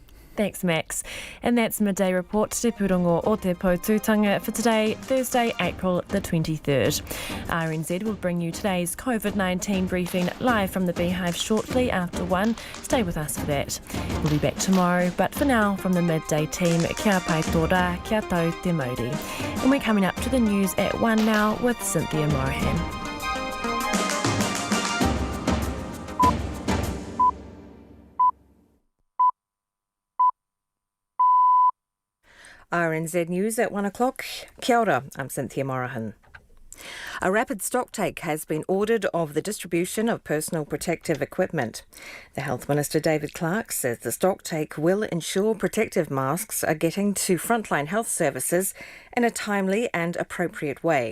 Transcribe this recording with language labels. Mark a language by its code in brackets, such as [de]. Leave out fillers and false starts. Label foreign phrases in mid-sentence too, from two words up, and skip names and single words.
[en] Thanks, Max. And that's Midday Report, [mi] Te Purongo o Te Potutanga [en] for today, Thursday, April the 23rd. RNZ will bring you today's COVID-19 briefing live from the Beehive shortly after 1. Stay with us for that. We'll be back tomorrow, but for now, from the Midday team, [mi] kia pai tō rā, kia tau te mauri. [en] And we're coming up to the news at 1 now with Cynthia Morahan. RNZ News at 1 o'clock. [mi] Kia ora, [en] I'm Cynthia Morahan. A rapid stocktake has been ordered of the distribution of personal protective equipment. The Health Minister David Clark says the stocktake will ensure protective masks are getting to frontline health services in a timely and appropriate way.